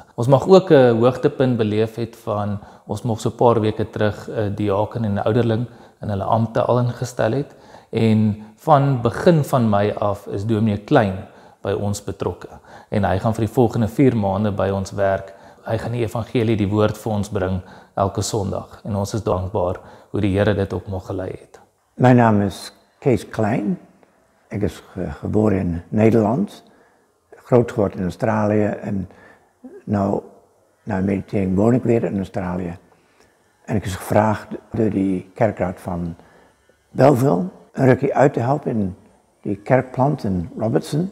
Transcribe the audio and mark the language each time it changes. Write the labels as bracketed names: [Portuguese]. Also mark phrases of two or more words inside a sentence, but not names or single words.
[Afrikaans] Ons mag ook 'n hoogtepunt beleef het van, ons mag so 'n paar weke terug 'n diaken en 'n ouderling in hulle ampte al ingestel het. En van begin van Mei af is Dominee Klein by ons betrokke. En hy gaan vir die volgende 4 maande by ons werk. Hy gaan die evangelie, die woord vir ons bring elke Sondag. En ons is dankbaar hoe die Here dit ook mag gelei het. [Dutch] Mijn naam is Kees Klein. Ik is geboren in Nederland, groot geworden in Australië en nou na meditering woon ik weer in Australië. En ik is gevraagd door die kerkraad van Bellville een rukje uit te helpen in die kerkplant in Robertson.